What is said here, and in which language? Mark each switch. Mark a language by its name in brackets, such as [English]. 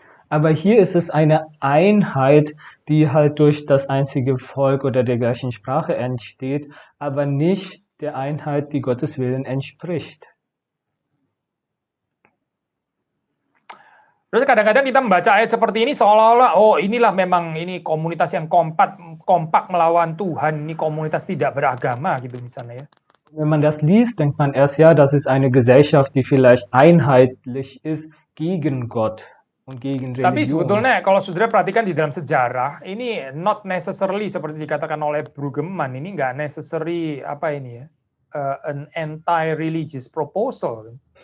[German] Aber hier ist es eine Einheit, die halt durch das einzige Volk oder der gleichen Sprache entsteht, aber nicht der Einheit, die Gottes Willen entspricht. [Indonesian] Terus kadang-kadang kita membaca ayat seperti ini seolah-olah, oh inilah memang ini komunitas yang kompak melawan Tuhan, ini komunitas tidak beragama gitu misalnya ya. [German] Wenn man das liest, denkt man erst, ja, das ist eine Gesellschaft, die vielleicht einheitlich ist gegen Gott und gegen Religion. [Indonesian] Tapi sebetulnya kalau saudara perhatikan di dalam sejarah, ini [English] not necessarily [Indonesian] seperti dikatakan oleh Brueggemann, ini nggak necessary [English] an anti-religious proposal.